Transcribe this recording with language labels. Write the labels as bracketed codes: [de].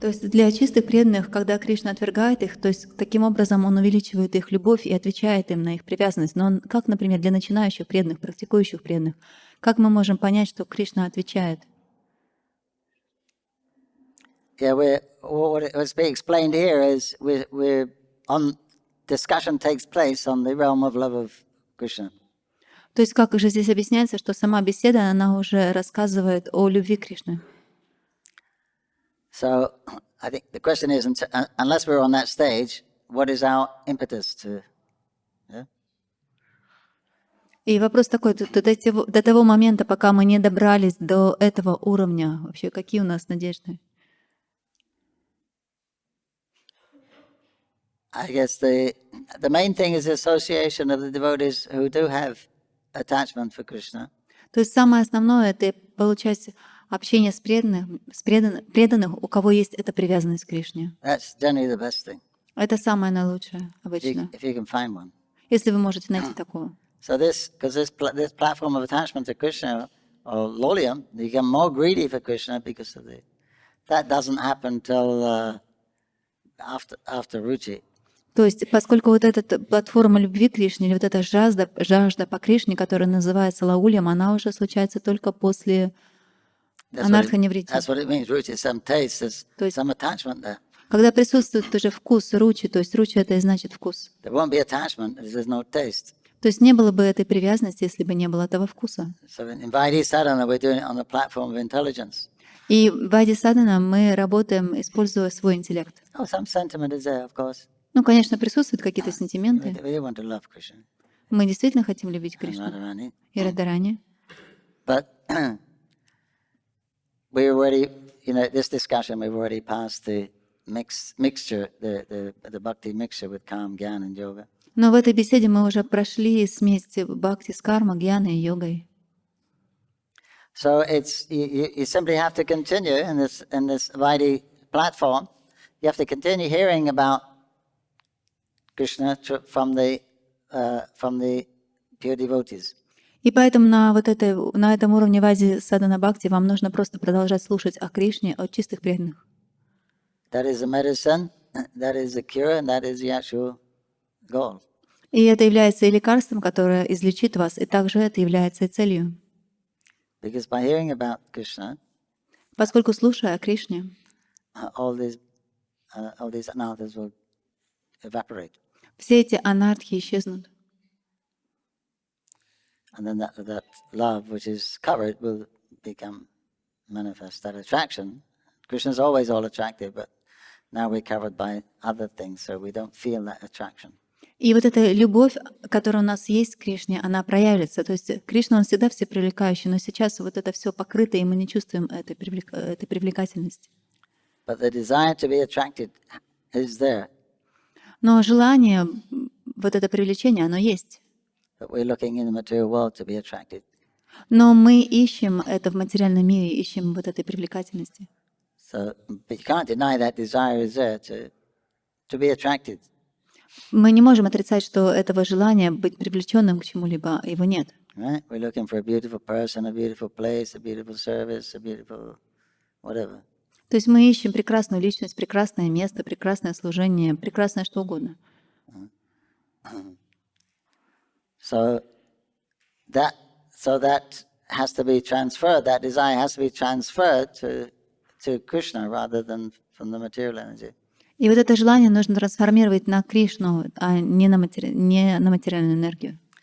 [ru] То есть для чистых преданных, когда Кришна отвергает их, то есть таким образом он увеличивает их любовь и отвечает им на их привязанность. Но он, как, например, для начинающих преданных, практикующих преданных, как мы можем понять, что Кришна отвечает? [en] Yeah, what's being explained here is we're on discussion takes place on the realm of love of Krishna. [ru] То есть как же здесь объясняется, что сама беседа, она уже рассказывает о любви Кришны. [en] So I think the question is, unless we're on that stage, what is our impetus to? Yeah? [ru] И вопрос такой, до того момента, пока мы не добрались до этого уровня, вообще какие у нас надежды? [en] I guess the main thing is the association of the devotees who do have attachment for Krishna. [ru] То есть самое основное — это получать общение с преданных, у кого есть эта привязанность к Кришне. [en] That's generally the best thing. [ru] Это самое наилучшее обычно, [en] If you can find one. [ru] если вы можете найти такого. [en] So this platform of attachment to Krishna or lolium, you become more greedy for Krishna because of that doesn't happen till after ruchi. [ru] То есть, поскольку вот эта платформа любви к Кришне, или вот эта жажда по Кришне, которая называется лаулем, она уже случается только после анарханеврити. [en] That's what it means. Ruchi, some taste, there's some attachment there. [ru] Когда присутствует уже вкус ручи, то есть ручи — это и значит вкус. [en] There won't be attachment if there's no taste. [ru] То есть не было бы этой привязанности, если бы не было этого вкуса. [en] So in Vaidhi sadhana, we're doing it on the platform of intelligence. [ru] И в Вайди Садхана мы работаем, используя свой интеллект. [en] Oh, some sentiment is there, of course. [ru] Ну, конечно, присутствуют какие-то [en] We [ru] сентименты. [en] we want to love Krishna [ru] Мы действительно хотим любить [en] and [ru] Кришну [en] Radharani. [ru] и Радхарани. [en] But we already, this discussion, we've already passed the mixture, the bhakti mixture with calm, gyan and yoga. [ru] Но в этой беседе мы уже прошли смесь бхакти с карма, гьяной и йогой. [en] So it's you simply have to continue in this Vaidhi platform. You have to continue hearing about Krishna from the pure devotees. [ru] И поэтому на этом уровне вади садана бхакти вам нужно просто продолжать слушать о Кришне от чистых преданных. [en] That is the medicine, that is the cure, and that is the actual goal. [ru] И это является и лекарством, которое излечит вас, и также это является и целью. [en] Because by hearing about Krishna, [ru] Поскольку, слушая о Кришне, [en] all these anarthas will evaporate. [ru] все эти анартхи исчезнут. [en] And then that love which is covered will become manifest. That attraction, Krishna is always all attractive, but now we're covered by other things, so we don't feel that attraction. [ru] И вот эта любовь, которая у нас есть к Кришне, она проявится. То есть Кришна, он всегда всепривлекающий, но сейчас вот это все покрыто, и мы не чувствуем этой привлекательности. [en] But the desire to be attracted is there. [ru] Но желание, вот это привлечение, оно есть. [en] But we're looking in the material world to be attracted. [ru] Но мы ищем это в материальном мире, ищем вот этой привлекательности. [en] So, but you can't deny that desire is there to be attracted. [ru] Мы не можем отрицать, что этого желания быть привлеченным к чему-либо, его нет. [en] Right? We're looking for a beautiful person, a beautiful place, a beautiful service, a beautiful whatever. [ru] То есть мы ищем прекрасную личность, прекрасное место, прекрасное служение, прекрасное что угодно. [en] So that has to be transferred. That desire has to be transferred to Krishna rather than from the material energy. [ru] И вот это желание нужно трансформировать на Кришну, а не на материальную энергию.